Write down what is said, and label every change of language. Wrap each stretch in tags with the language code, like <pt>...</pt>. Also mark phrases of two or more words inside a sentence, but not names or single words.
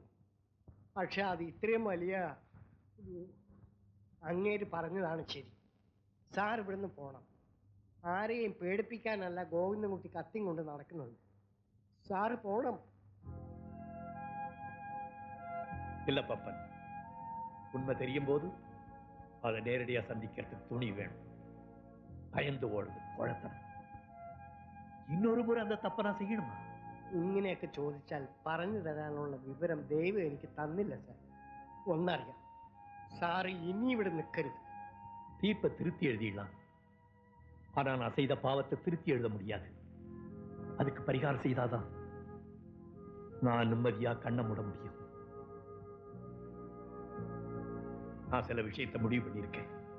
<ml>പക്ഷെ അത് ഇത്രയും വലിയ അങ്ങേര് പറഞ്ഞതാണ് ശരി. സാർ ഇവിടുന്ന് പോകണം. ആരെയും പേടിപ്പിക്കാനല്ല ഗോവിന്ദൻകുട്ടി കത്തിയും കൊണ്ട് നടക്കുന്നുണ്ട്. സാറ് പോകണം.</ml> <ta>இல்ல பப்பன், உண்மை தெரியும் போது அதை நேரடியா சந்திக்கிறதுக்கு துணி வேணும். பயந்து ஓடுது குழத்தனம். இன்னொரு முறை அந்த தப்ப நான் செய்யணுமா?</ta> <ml>ഇങ്ങനെയൊക്കെ ചോദിച്ചാൽ പറഞ്ഞു തരാനുള്ള വിവരം ദൈവം എനിക്ക് തന്നില്ല സാർ. ഒന്നറിയാം, സാറ് ഇനി ഇവിടെ நிற்கരുது.</ml> <ta>தீர்ப்பை திருத்தி எழுதிடலாம், ஆனா நான் செய்த பாவத்தை திருத்தி எழுத முடியாது. அதுக்கு பரிகாரம் செய்தாதான் நான் நிம்மதியா கண்ண மூட முடியும். நான் சில விஷயத்தை முடிவு பண்ணியிருக்கேன்.</ta>